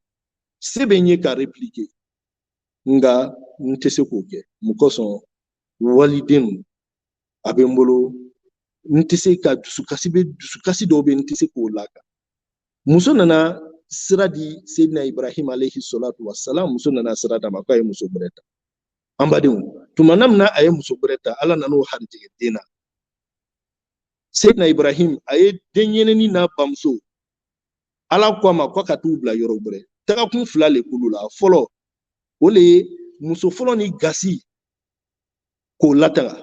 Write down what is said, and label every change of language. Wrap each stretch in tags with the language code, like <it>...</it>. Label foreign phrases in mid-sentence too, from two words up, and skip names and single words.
<bm>Se bɛ n ye ka répliquer nga n tɛ se k'o kɛ mun kosɔn waliden a bɛ n bolo, n tɛ se ka dusukasi dɔw bɛ n tɛ se k'o lakan. Muso nana sira di Seydina Ibrahim</bm> <ar>عليه الصلاة والسلام,</ar> <bm>muso nana sira d'a ma k'a ye muso bɛrɛ ta. An badenw, tuma min na a ye muso bɛrɛ ta, Ala nan'o harijɛgɛ den na. Seydina Ibrahim a ye den ɲinini n'a bamuso, Ala ko a ma k'a ka t'u bila yɔrɔ wɛrɛ. Tagakun fila le k'olu la. Fɔlɔ o le ye muso fɔlɔ ni gasi k'o lataga.</bm>